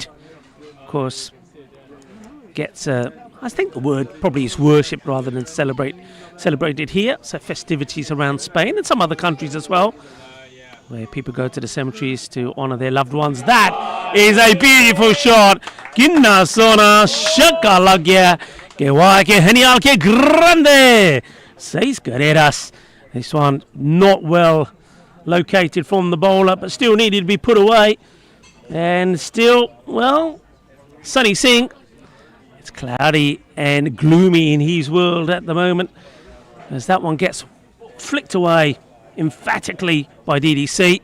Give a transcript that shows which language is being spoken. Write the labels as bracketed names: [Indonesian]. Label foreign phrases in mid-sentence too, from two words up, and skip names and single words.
[English] Of course, gets, I think the word probably is worship rather than celebrated here. So festivities around Spain and some other countries as well, where people go to the cemeteries to honour their loved ones. That is a beautiful shot. [Catalan] Quina zona, [Spanish] shakalagia, que guay, que genial, que grande. 6 carreras. [English] This one not well located from the bowler, but still needed to be put away. And still, well, Sunny Singh. It's cloudy and gloomy in his world at the moment, as that one gets flicked away emphatically by DDC.